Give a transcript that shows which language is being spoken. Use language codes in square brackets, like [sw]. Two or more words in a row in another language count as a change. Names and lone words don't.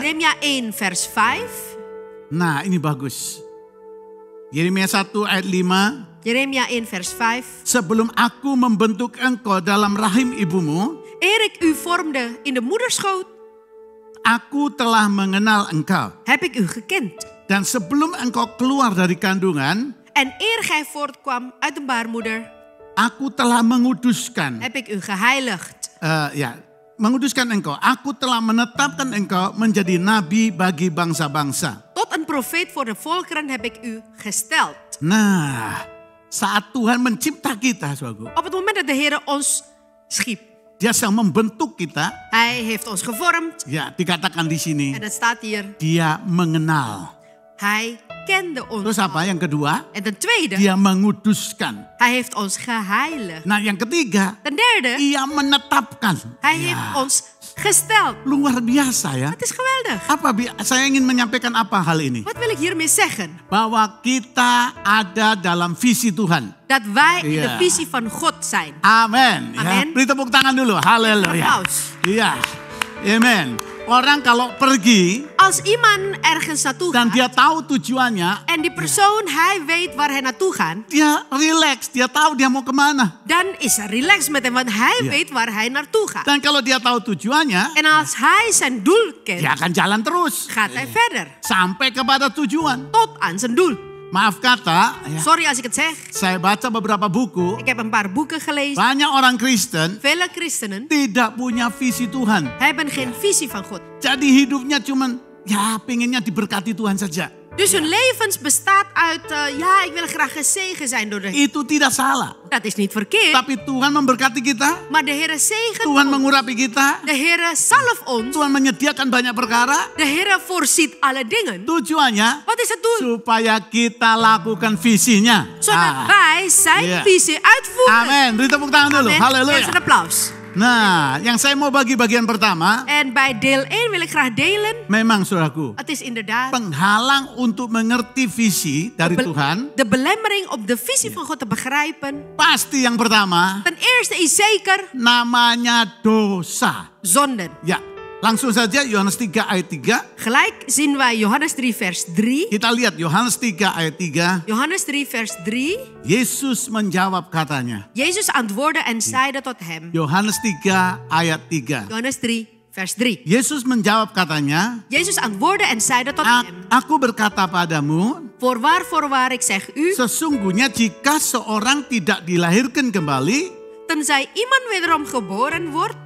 [nl] Jeremia 1 vers 5. [id] Nah, ini bagus. Yeremia 1 ayat 5. [nl] Jeremia 1 vers 5. [id] Sebelum aku membentuk engkau dalam rahim ibumu, [nl] Eer ik u vormde in de moederschoot, [id] aku telah mengenal engkau. [nl] heb ik u gekend. [id] Dan sebelum engkau keluar dari kandungan, [nl] En eer gij voortkwam uit een baarmoeder, [id] aku telah menguduskan. [nl] heb ik u geheiligd. [id] Menguduskan engkau. Aku telah menetapkan engkau menjadi nabi bagi bangsa-bangsa. [nl] Tot een profeet voor de volkeren heb ik u gesteld. [id] Nah, saat Tuhan mencipta kita, saudaraku, [nl] Op het moment dat de Heer ons schiep, [id] Dia sedang membentuk kita. [nl] hij heeft ons gevormd. [id] Ya, dikatakan di sini, [nl] En het staat hier, [id] Dia mengenal. [nl] hij kende ons. [id] Terus apa? Yang kedua, [nl] En ten tweede, [id] Dia menguduskan. [nl] hij heeft ons geheiligd. [id] Nah, yang ketiga, [nl] Ten derde, [id] Ia menetapkan. [nl] hij heeft ons gesteld. [id] Luar biasa ya. [nl] Het is geweldig. [id] Saya ingin menyampaikan apa hal ini? [nl] Wat wil ik hiermee zeggen? [id] Bahwa kita ada dalam visi Tuhan. [nl] Dat wij in de Ja. visie van God zijn. [id] Amin. Ya, Amin. beri tepuk tangan dulu. Haleluya. [nl] Applaus. [id] Iya. Amen. Orang kalau pergi [nl] Als iemand ergens naartoe [id] dan [nl] gaat [id] dia tahu tujuannya, [nl] en die persoon, hij weet waar hij naartoe gaat, [id] dia relax, dia tahu dia mau kemana. [nl] dan is er relax met hem, want hij Ja. weet waar hij naartoe gaat. [id] Dan kalau dia tahu tujuannya, [nl] En als hij zijn doel kent, [id] dia akan jalan terus [nl] gaat hij verder [id] sampai kepada tujuan. [nl] tot aan zijn doel. [id] Maaf kata, ya, [nl] Sorry als ik het zeg. [id] saya baca beberapa buku, [nl] Ik heb een paar boeken gelezen. [id] banyak orang Kristen [nl] Vele christenen [id] tidak punya visi Tuhan. [nl] hebben geen visie van God. [id] Jadi hidupnya cuman pinginnya diberkati Tuhan saja. [nl] Dus hun levens bestaat uit, ik wil graag gezegend zijn door de Heer. [id] Itu tidak salah. [nl] Dat is niet verkeerd. [id] Tapi Tuhan memberkati kita, [nl] Maar de Heer zegent [id] Tuhan [nl] ons. [id] mengurapi kita, [nl] De Heer zalf ons. [id] Tuhan menyediakan banyak perkara. [nl] De Heer voorziet alle dingen. [id] Tujuannya [nl] Wat is het doel? [id] supaya kita lakukan visinya. [nl] Zodat wij zijn Ja. visie uitvoeren. [id] Amin. Beri tepuk tangan dulu. [nl] Amen. [id] Haleluya. [nl] Geef een applaus. [id] Nah, yang saya mau bagi bagian pertama, [nl] En bij deel 1 wil ik graag delen. [id] memang saudaraku, [nl] Het is inderdaad [id] penghalang untuk mengerti visi dari Tuhan. [nl] de belemmering om de visie van God te begrijpen. [id] Pasti yang pertama, [nl] Ten eerste is zeker [id] namanya dosa. [nl] zonden. [id] Ya, langsung saja Yohanes 3 ayat 3. [nl] Gelijk zien wij Johannes 3 vers 3. [id] Kita lihat Yohanes 3 ayat 3. [nl] Johannes 3 vers 3. [id] Yesus menjawab katanya. [nl] Jezus antwoordde en zeide tot hem. [id] Yohanes 3 ayat 3. [nl] Johannes 3 vers 3. [id] Yesus menjawab katanya, [nl] Jezus antwoordde en zeide tot hem. [id] Aku berkata padamu, [nl] Voorwaar, ik zeg u, [id] sesungguhnya jika seorang tidak dilahirkan kembali, [nl] tenzij iemand wederom geboren wordt.